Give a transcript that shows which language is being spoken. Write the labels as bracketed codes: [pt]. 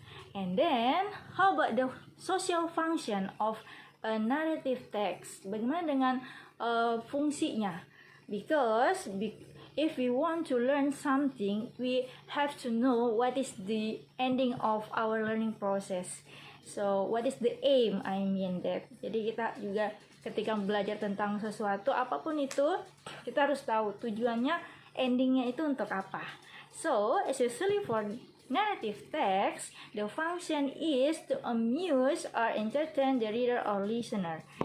[en] And then, how about the social function of a narrative text? [id] Bagaimana dengan fungsinya? [en] Because if we want to learn something, we have to know what is the ending of our learning process. So, what is the aim? I mean that. [id] Jadi kita juga ketika belajar tentang sesuatu, apapun itu, kita harus tahu tujuannya, endingnya itu untuk apa. [en] So, especially for narrative text, the function is to amuse or entertain the reader or listener.